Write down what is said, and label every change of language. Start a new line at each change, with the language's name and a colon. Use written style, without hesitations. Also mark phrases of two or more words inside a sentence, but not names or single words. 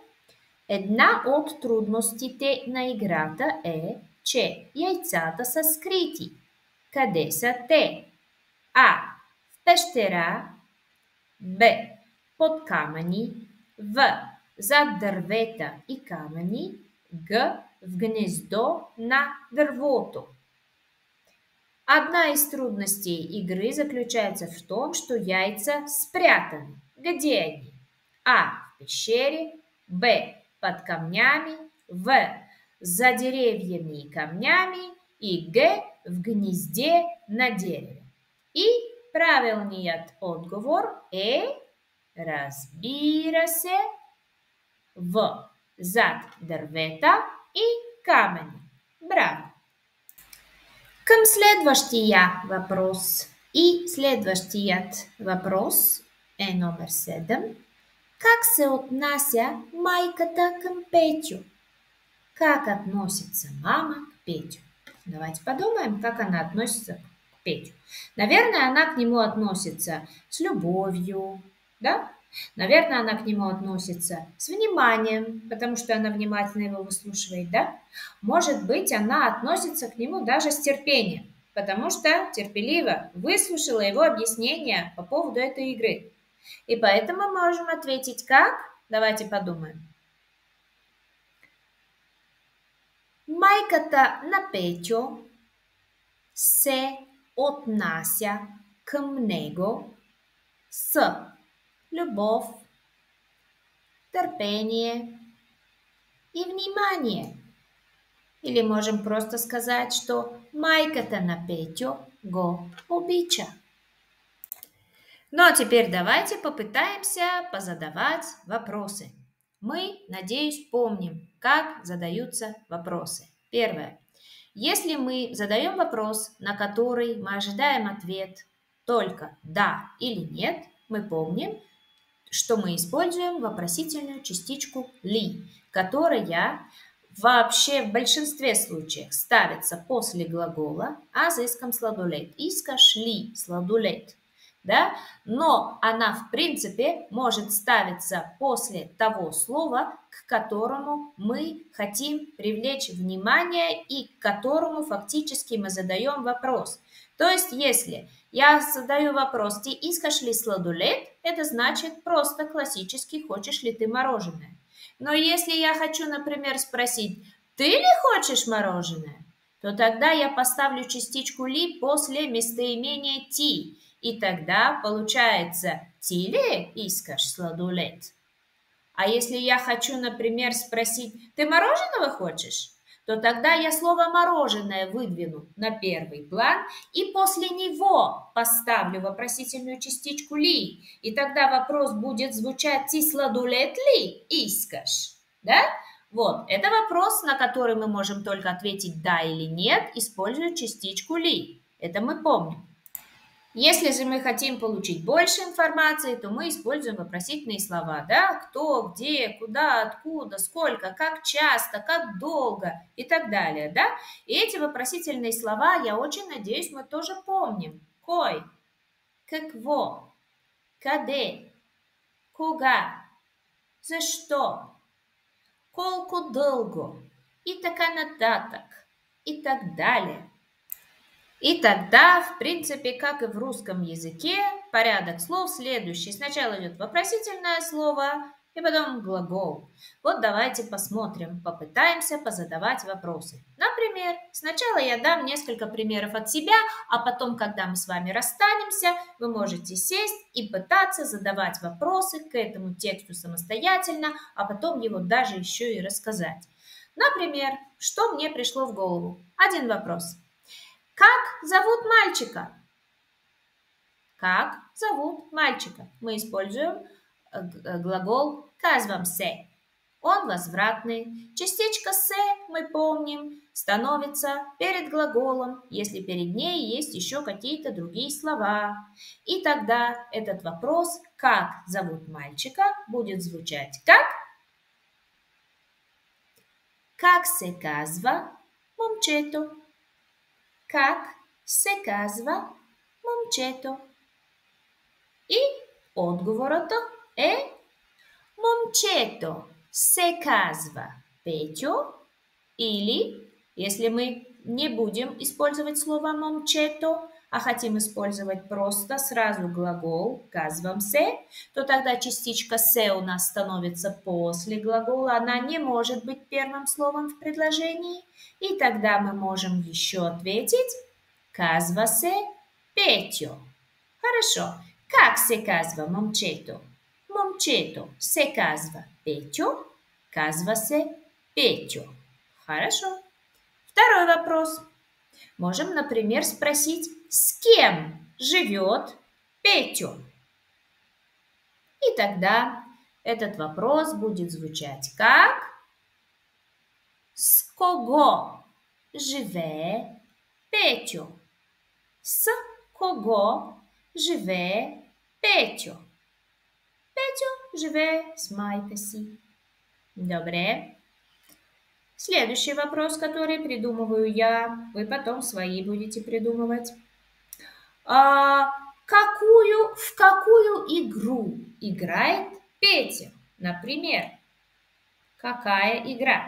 Bulgarian: Една от трудностите на играта е, че яйцата са скрити. Къде са те? А. В пещера. Б. Под камъни. В. Зад дървета и камъни. Г. В гнездо на дървото.
Russian: Одна из трудностей игры заключается в том, что яйца спрятаны. Где они? А. В пещере. Б. Под камнями. В. За деревьями и камнями. И Г. В гнезде на дереве.
Bulgarian: И правилният отговор е, разбира се, в. Зад дървета и камъни. Браво! Към следващия въпрос. И следващият въпрос е номер 7. Как се отнася майката към Петю?
Russian: Как относится мама к Петю? Давайте подумаем, как она относится к Петю. Наверное, она к нему относится с любовью, да? Наверное, она к нему относится с вниманием, потому что она внимательно его выслушивает, да? Может быть, она относится к нему даже с терпением, потому что терпеливо выслушала его объяснения по поводу этой игры. И поэтому мы можем ответить как? Давайте подумаем.
Bulgarian: Майката на Петю се отнася към него с любов, търпение и внимание.
Russian: Или можем просто сказать, что
Bulgarian: майката на Петю го обича.
Russian: Ну а теперь давайте попытаемся позадавать вопросы. Мы, надеюсь, помним, как задаются вопросы. Первое. Если мы задаем вопрос, на который мы ожидаем ответ только «да» или «нет», мы помним, что мы используем вопросительную частичку «ли», которая вообще в большинстве случаев ставится после глагола
Bulgarian: «аз искам сладолед». Искаш ли сладолед? Да?
Russian: Но она, в принципе, может ставиться после того слова, к которому мы хотим привлечь внимание и к которому фактически мы задаем вопрос. То есть, если я задаю вопрос
Bulgarian: «Ты искаш ли сладолед?»,
Russian: это значит просто классически «Хочешь ли ты мороженое?». Но если я хочу, например, спросить «Ты ли хочешь мороженое?», то тогда я поставлю частичку «ли» после местоимения «ти». И тогда получается
Bulgarian: «Ти ли искаш сладолед?».
Russian: А если я хочу, например, спросить «Ты мороженого хочешь?», то тогда я слово «мороженое» выдвину на первый план и после него поставлю вопросительную частичку «ли». И тогда вопрос будет звучать
Bulgarian: «Ти сладолед ли искаш?».
Russian: Да? Вот, это вопрос, на который мы можем только ответить «да» или «нет», используя частичку «ли». Это мы помним. Если же мы хотим получить больше информации, то мы используем вопросительные слова, да, кто, где, куда, откуда, сколько, как часто, как долго и так далее, да. И эти вопросительные слова, я очень надеюсь, мы тоже помним.
Bulgarian: Кой, какво, къде, кога,
Russian: за что,
Bulgarian: колко дълго и така нататък
Russian: и так далее. И тогда, в принципе, как и в русском языке, порядок слов следующий. Сначала идет вопросительное слово и потом глагол. Вот давайте посмотрим, попытаемся позадавать вопросы. Например, сначала я дам несколько примеров от себя, а потом, когда мы с вами расстанемся, вы можете сесть и пытаться задавать вопросы к этому тексту самостоятельно, а потом его даже еще и рассказать. Например, что мне пришло в голову? Один вопрос. Как зовут мальчика? Как зовут мальчика? Мы используем глагол
Bulgarian: казвам се.
Russian: Он возвратный. Частичка се, мы помним, становится перед глаголом, если перед ней есть еще какие-то другие слова. И тогда этот вопрос, как зовут мальчика, будет звучать как?
Bulgarian: Как се казва момчето? Как се казва момчето. И отговорът е момчето се казва Петю или,
Russian: если мы не будем использовать слово момчето, а хотим использовать просто сразу глагол
Bulgarian: казвам се,
Russian: то тогда частичка се у нас становится после глагола, она не может быть первым словом в предложении, и тогда мы можем еще ответить
Bulgarian: казва се Петю. Хорошо. Как се казва момчето? Момчето се казва Петю, казва се Петю.
Russian: Хорошо. Второй вопрос. Можем, например, спросить, с кем живет Петю? И тогда этот вопрос будет звучать как
Bulgarian: с кого живе Петю? С кого живе Петю? Петю живе с майкой си. Добре.
Russian: Следующий вопрос, который придумываю я, вы потом свои будете придумывать. В какую игру играет Петя? Например, какая игра?